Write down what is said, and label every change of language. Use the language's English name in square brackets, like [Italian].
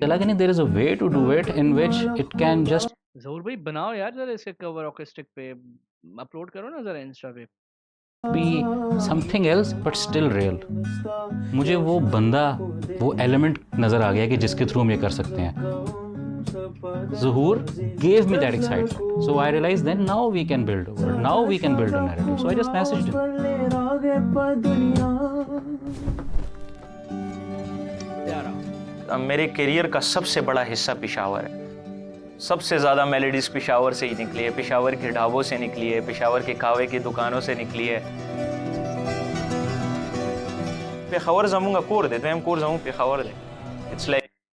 [Hindi] चला कि नहीं, [English] there is a way to do it in which it can just [Hindi] है। ज़हूर भाई बनाओ यार जरा इसके कवर ऑकेस्टिक पे, अपलोड करो ना जरा इंस्टा पे। [English] Be something else but still real. [Hindi] मुझे वो बंदा, वो एलिमेंट नजर आ गया कि जिसके थ्रू हम ये कर सकते हैं। [English] Zuhur gave me that excitement, so I realized then now we can build a world, now we can build a narrative, so I just messaged him. [Hindi] प्यारा। मेरे करियर का सबसे बड़ा हिस्सा पेशावर है। सबसे ज़्यादा मेलोडीज पेशावर से ही निकली है, पेशावर के ढाबों से निकली है, पेशावर के कावे की दुकानों से निकली है। [Pashto] पेशावर जमूंगा कोर दे, हम कोर जमूं पेशावर दे। [English] it's like